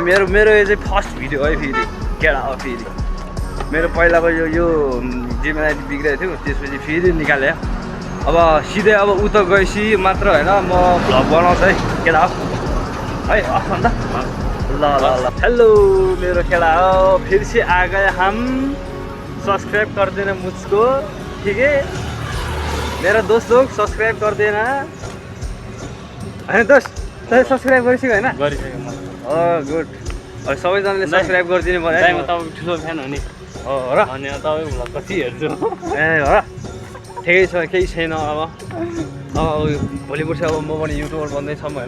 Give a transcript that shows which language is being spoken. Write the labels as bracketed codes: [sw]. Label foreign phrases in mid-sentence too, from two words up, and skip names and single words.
[ne] मेरो यो चाहिँ [en] first video [ne] है। फेरि केडा हो फेरि मेरो पहिलाको यो जिमेल आइडी बिग्रेको थियो। त्यसपछि फेरि निकालेँ। अब सिधै अब उता गएपछि मात्र होइन म भ्लग बनाउँछु है केडा हो है। अफ भन्द ल ल ल। हेलो मेरो केडा हो। [hi] फिर से आ गए हम। सब्सक्राइब कर देना मुझको ठीक है। मेरा दोस्त लोग सब्सक्राइब कर देना होइन। [ne] दोस्त तैँले सब्सक्राइब गरिसक्यो होइन। गुड। अब सबैजनाले सब्सक्राइब गरिदिनु पर्यो। म तपाईँको ठुलो फ्यान हो नि। हो र। अनि तपाईँको भ्लग कति हेर्छु। ए हो र। ठिकै छ केही छैन। अब भोलि पर्सि अब म पनि युट्युबर बन्दैछौँ होइन।